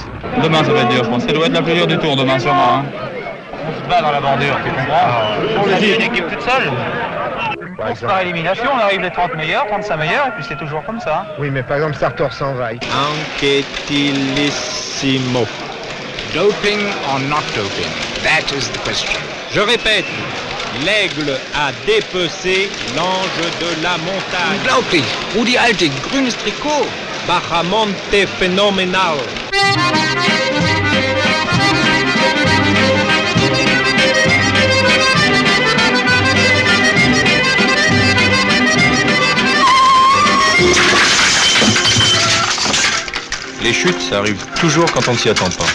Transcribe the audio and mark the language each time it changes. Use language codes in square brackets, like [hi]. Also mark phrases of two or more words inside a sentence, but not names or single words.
[fr] Demain ça va être dur, je pense. Ça doit être la plus dure du tour demain sûrement. Hein. On se bat dans la bordure, tu comprends? On a une équipe toute seule. Course par élimination, on arrive les 30 meilleurs, 35 meilleurs, et puis c'est toujours comme ça. Oui, mais par exemple, Sartor s'en va. Anquetilissimo. [en] Doping or not doping? That is the question. [fr] Je répète, l'aigle a dépecé l'ange de la montagne. [de] Unglaublich. Rudi Altig, grünes Trikot. [fr] Bahamonte phénoménal. Les chutes, ça arrive toujours quand on ne s'y attend pas.